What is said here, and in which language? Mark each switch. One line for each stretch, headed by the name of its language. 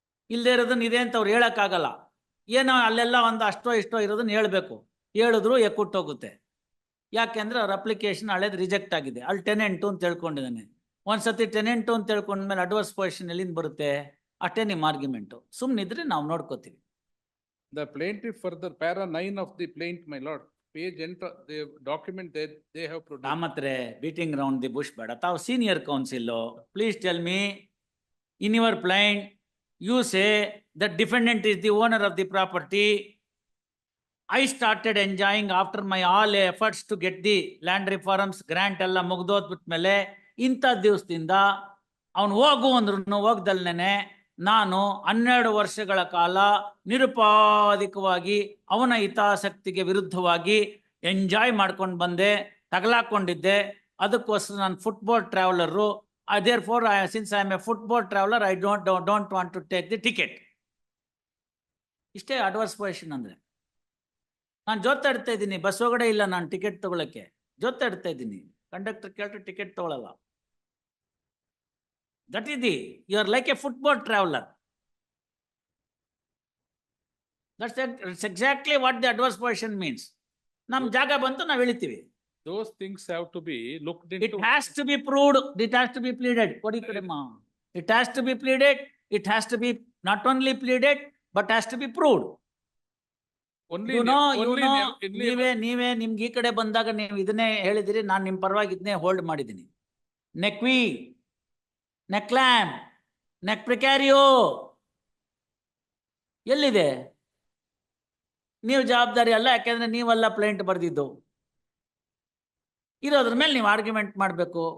Kannada: ಇಲ್ಲದೆ ಇರೋದನ್ನ ಇದೆ ಅಂತ ಅವ್ರು ಹೇಳಕ್ಕಾಗಲ್ಲ. ಏನೋ ಅಲ್ಲೆಲ್ಲ ಒಂದು ಅಷ್ಟೋ ಇಷ್ಟೋ ಇರೋದನ್ನ ಹೇಳ್ಬೇಕು. ಹೇಳಿದ್ರು ಎಕ್ಕುಟ್ಟೋಗುತ್ತೆ. ಯಾಕೆಂದ್ರೆ ಅವ್ರ ಅಪ್ಲಿಕೇಶನ್ ಹಳೇದು ರಿಜೆಕ್ಟ್ ಆಗಿದೆ, ಅಲ್ಲಿ ಟೆನೆಂಟು ಅಂತ ತಿಳ್ಕೊಂಡಿದ್ದಾನೆ. ಒಂದ್ಸತಿ ಟೆನೆಂಟು ಅಂತ ತಿಳ್ಕೊಂಡ್ಮೇಲೆ ಅಡ್ವರ್ಸ್ ಪೊಸಿಷನ್ ಎಲ್ಲಿಂದ ಬರುತ್ತೆ? ಅಷ್ಟೇ ನಿಮ್ಮ ಆರ್ಗ್ಯುಮೆಂಟು. ಸುಮ್ಮನಿದ್ರೆ ನಾವು ನೋಡ್ಕೋತೀವಿ.
English: The plaintiff further, para 9 of the plaint, my lord, page enter, the document they have produced.
Kannada: ಕಾಮತ್ರೆ
English: beating round the bush
Kannada: ಬೇಡ. ತಾವು senior council,
English: Please tell me, in your plaint you say the defendant is the owner of the property. I started enjoying after my all efforts to get the land reforms grant
Kannada: ಎಲ್ಲ ಮುಗ್ದೋದ್ಬಿಟ್ಮೇಲೆ ಇಂಥ ದಿವಸದಿಂದ ಅವನು ಹೋಗು ಅಂದ್ರೂ ಹೋಗ್ದಲ್ನೇನೆ ನಾನು 12 ವರ್ಷಗಳ ಕಾಲ ನಿರುಪಾಧಿಕವಾಗಿ ಅವನ ಹಿತಾಸಕ್ತಿಗೆ ವಿರುದ್ಧವಾಗಿ ಎಂಜಾಯ್ ಮಾಡ್ಕೊಂಡು ಬಂದೆ, ತಗಲಾಕೊಂಡಿದ್ದೆ. ಅದಕ್ಕೋಸ್ಕರ ನಾನು football traveller.
English: therefore since I am a football traveler I don't want to take the ticket.
Kannada: ಇಷ್ಟೇ ಅಡ್ವರ್ಸ್ ಪೊಸಿಷನ್ ಅಂದ್ರೆ. ನಾನು ಜೊತೆಡ್ತಾ ಇದ್ದೀನಿ, ಬಸ್ ಒಳಗಡೆ ಇಲ್ಲ ನಾನು ಟಿಕೆಟ್ ತಗೊಳಕ್ಕೆ, ಜೊತೆಡ್ತಾ ಇದ್ದೀನಿ. ಕಂಡಕ್ಟರ್ ಕೇಳ್ರೆ ಟಿಕೆಟ್ ತಗೊಳಲ್ಲ.
English: That is you are like a football traveller. That's exactly what the adverse position means.
Kannada: ನಮ್ ಜಾಗ ಬಂತು ನಾವು ಇಳಿತೀವಿ.
English: Those things have to be looked It into. has to be proved, it has to be pleaded.
Kannada: ಕೊಡಿ ಕಡೆಮ್ಮ.
English: It has to be pleaded, it has to be not only pleaded but has to be proved. Only, You know, only
Kannada: ನೀವೇ ನಿಮ್ಗೆ ಈ ಕಡೆ ಬಂದಾಗ ನೀವು ಇದನ್ನೇ ಹೇಳಿದಿರಿ, ನಾನು ನಿಮ್ ಪರವಾಗಿ ಇದನ್ನೇ ಹೋಲ್ಡ್ ಮಾಡಿದ್ದೀನಿ.
Latin: ನೆಕ್ವಿ, ನೆಕ್ಲ್ಯಾಮ್, ನೆಕ್ ಪ್ರಿಕ್ಯಾರಿಯೋ ಎಲ್ಲಿದೆ?
Kannada: ನೀವು ಜವಾಬ್ದಾರಿ ಅಲ್ಲ, ಯಾಕೆಂದ್ರೆ ನೀವೆಲ್ಲ ಪ್ಲೇಂಟ್ ಬರ್ದಿದ್ದು. ಇರೋದ್ರ ಮೇಲೆ ನೀವು ಆರ್ಗ್ಯುಮೆಂಟ್ ಮಾಡಬೇಕು.